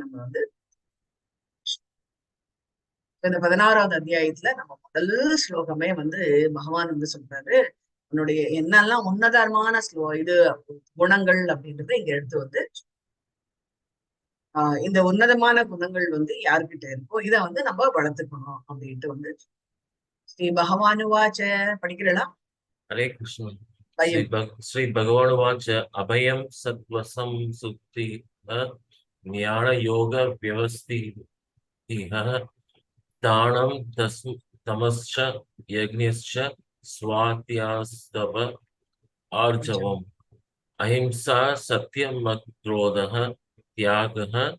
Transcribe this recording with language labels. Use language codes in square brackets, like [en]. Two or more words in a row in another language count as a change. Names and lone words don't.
[ta] நம்ம வந்து இந்த 16வது அத்தியாயத்துல நம்ம முதல் ஸ்லோகமே வந்து பகவான் வந்து சொல்றாரு, உன்னுடைய என்னெல்லாம் உன்னதமான இது குணங்கள் அப்படின்றத இங்க எடுத்து வந்து இந்த உன்னதமான குணங்கள் வந்து யாருக்கிட்ட இருக்கோ இத வந்து நம்ம வளர்த்துக்கணும் அப்படின்ட்டு வந்து ஸ்ரீ பகவானுவாச்ச படிக்கிறலாம். [hi] हरे कृष्ण। [ta] பயம் [sa] श्री भगवानुवाच अभयं सत्त्वसं सुक्ति ज्ञान योग व्यवस्थितिः दानं तमश्च यज्ञश्च स्वाध्यास्तव आर्जवम् अहिंसा सत्यमक्रोधः त्यागः